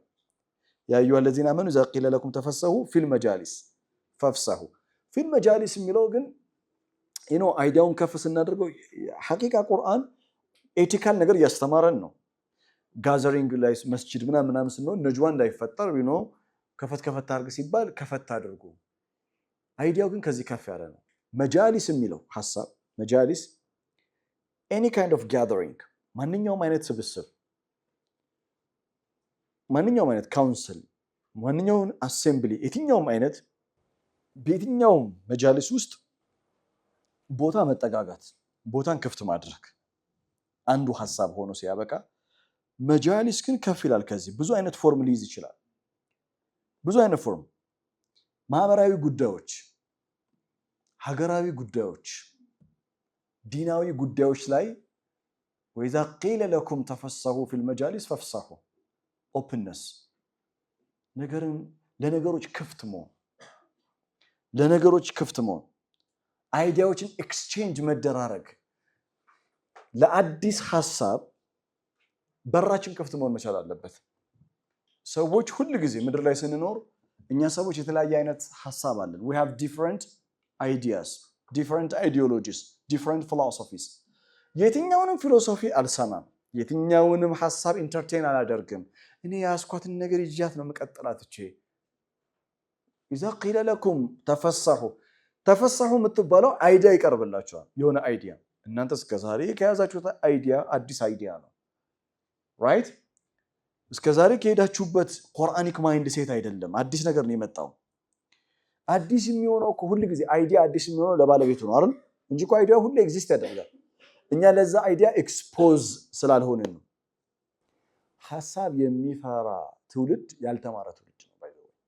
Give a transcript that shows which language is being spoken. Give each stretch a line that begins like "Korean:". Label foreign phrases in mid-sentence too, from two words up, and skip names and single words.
Arabic: يا أيها الذين آمنوا إذا قيل لكم تفسحوا في المجالس فافسحوا في المجالس
Amharic: ፈፍሰሁ ፊል መጃሊስ የሚለው ግን አይዲያውን ከፍ ስናደርገው ሐቂቃ ቁርአን ኤቲካል ነገር እያስተማረን ነው። ጋዘሪንግ ላይ መስጂድ ምናምን ስንሆን ነጅዋ እንዳይፈጠር ከፈት ከፈት አድርግ ሲባል ከፈት አድርጉ። አይዲያው ግን ከዚህ ከፍ ያለ ነው። መጃሊስ የሚለው ሐሳብ መጃሊስ
English: any kind of gathering
Amharic: ማንኛውም አይነት ስብስብ ማንኛውም አይነት ካውንስል ማንኛውም አሴምብሊ የትኛውም አይነት በየትኛውም መጃሊስ ውስጥ ቦታ መጠጋጋት ቦታን ክፍት ማድረግ አንዱ ሐሳብ ሆኖ ሲያበቃ መጃሊስ ግን ከፍ ይላል ከዚህ ብዙ አይነት ፎርም ሊይዝ ይችላል ብዙ አይነት ፎርም ማህበራዊ ጉዳዮች ሀገራዊ ጉዳዮች ዲናዊ ጉዳዮች ላይ
Arabic: وإذا قيل لكم تفسحوا في المجالس فافسحوا
Amharic: openness ለነገሮች ክፍት መሆን አይዲያዎችን ኤክስቼንጅ መደራረግ ለአዲስ ሐሳብ በራችን ክፍት መሆን መቻል አለበት ሰዎች ሁሉ ጊዜ ምድር ላይ ስንኖር እኛ ሰዎች የተለያየ አይነት ሐሳብ አለን
English: we have different ideas different ideologies different philosophies
Amharic: የትኛውንም ፊሎሶፊ አልሰማም የትኛውንም ሐሳብ ኢንተርቴን አላደርግም እኔ ያስኳትን ነገር ይያት ነው መቀጠላት እቺ
Arabic: إذا قيل لكم تفسحوا
Amharic: የምትባለው አይዲያ ይቀርብላችኋል የሆነ አይዲያ እናንተ እስከዛሬ ከያዛችሁት አይዲያ አዲስ አይዲያ ነው ራይት እስከዛሬ ከሄዳችሁበት
English: Quranic mind set
Amharic: አይደለም አዲስ ነገር ነው የመጣው አዲስ የሚሆነው ሁሉ ጊዜ አይዲያ አዲስ የሚሆነው ለባለቤቱ ነው አይደል እንጂ አይዲያ ሁሉ ኤግዚስት ያደርጋል እኛ ለዛ አይዲያ ኤክስፖዝ ስላልሆነ ነው ሐሳብ የሚፈራ ትውልድ ያልተማረ ትውልድ ነው ባይዘው